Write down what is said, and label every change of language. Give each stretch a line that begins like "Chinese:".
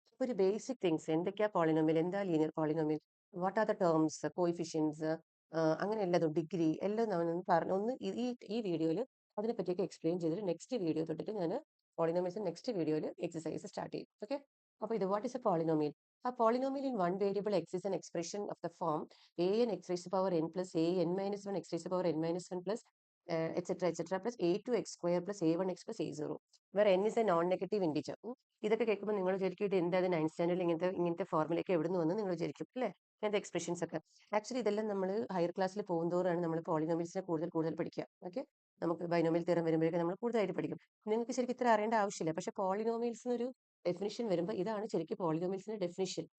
Malayalam: ഒരു basic things എന്തൊക്കെയാ polynomial, എന്താ linear polynomial,
English: what are the terms,
Malayalam: coefficients, അങ്ങനെ എല്ലാതും ഡിഗ്രി എല്ലാം നമ്മൾ പറഞ്ഞു ഒന്ന് ഈ വീഡിയോയിൽ അതിനെപ്പറ്റിയൊക്കെ എക്സ്പ്ലെയിൻ ചെയ്തിട്ട് നെക്സ്റ്റ് വീഡിയോ തൊട്ടിട്ട് ഞാൻ പോളിനോമിയൽസ് നെക്സ്റ്റ് വീഡിയോയിൽ എക്സസൈസ് സ്റ്റാർട്ട് ചെയ്യും. ഓക്കെ, അപ്പോൾ ഇത്
English: What is a polynomial? A polynomial in one variable x is an expression of the form an x raised to the power n plus an minus 1 x raised to the power n minus 1 plus etc plus a2x square plus a1x plus a0 where n is a non-negative integer.
Malayalam: ഇതൊക്കെ കേൾക്കുമ്പോൾ നിങ്ങൾ വിചാരിക്കും ഇത് എന്താ 9th സ്റ്റാൻഡേർഡിൽ ഇങ്ങനത്തെ ഫോർമുലയൊക്കെ എവിടെ നിന്ന് വന്ന് നിങ്ങൾ വിചാരിക്കും അല്ലേ, ഇങ്ങനത്തെ എക്സ്പ്രഷൻസ് ഒക്കെ. ആക്ച്വലി ഇതെല്ലാം നമ്മൾ ഹയർ ക്ലാസ്സിൽ പോകുന്നതോറാണ് നമ്മൾ പോളിനോമിയൽസിനെ കൂടുതൽ പഠിക്കുക. ഓക്കെ, നമുക്ക് ബൈനോമിയൽ തിയറം വരുമ്പോഴേക്കും നമ്മൾ കൂടുതലായിട്ട് പഠിക്കും. നിങ്ങൾക്ക് ശരിക്കും ഇത്ര അറിയേണ്ട ആവശ്യമില്ല, പക്ഷെ പോളിനോമിയൽസിന് ഒരു ഡെഫിനിഷൻ വരുമ്പോൾ ഇതാണ് ശരിക്കും പോളിനോമിയൽസിന്റെ ഡെഫിനിഷൻ.